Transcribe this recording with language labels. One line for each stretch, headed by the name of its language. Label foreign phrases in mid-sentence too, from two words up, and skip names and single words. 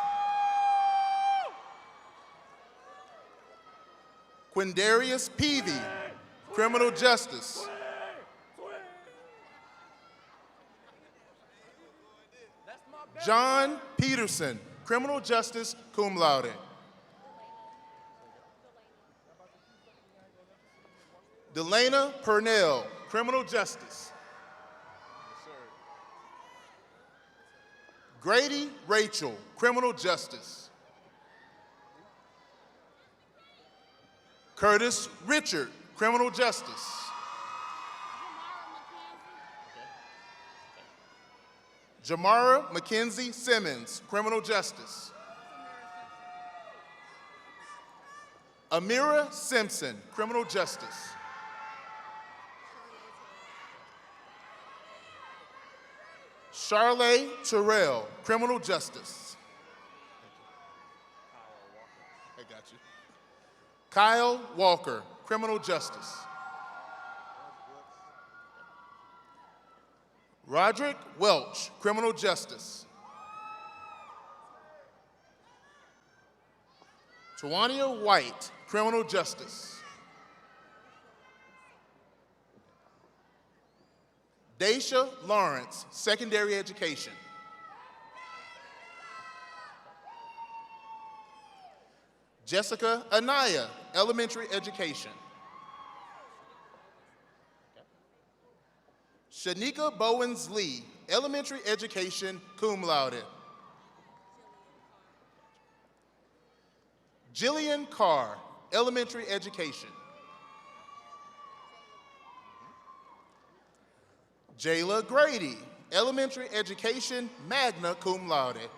English: Quindarius Peavy, Criminal Justice. John Peterson, Criminal Justice,
Latin: cum laude.
English: Delana Purnell, Criminal Justice. Grady Rachel, Criminal Justice. Curtis Richard, Criminal Justice. Jamara Mackenzie Simmons, Criminal Justice. Amira Simpson, Criminal Justice. Charlay Terrell, Criminal Justice. I got you. Kyle Walker, Criminal Justice. Roderick Welch, Criminal Justice. Tawania White, Criminal Justice. Daisha Lawrence, Secondary Education. Jessica Anaya, Elementary Education. Shanika Bowens Lee, Elementary Education,
Latin: cum laude.
English: Jillian Carr, Elementary Education. Jayla Grady, Elementary Education,
Latin: magna cum laude.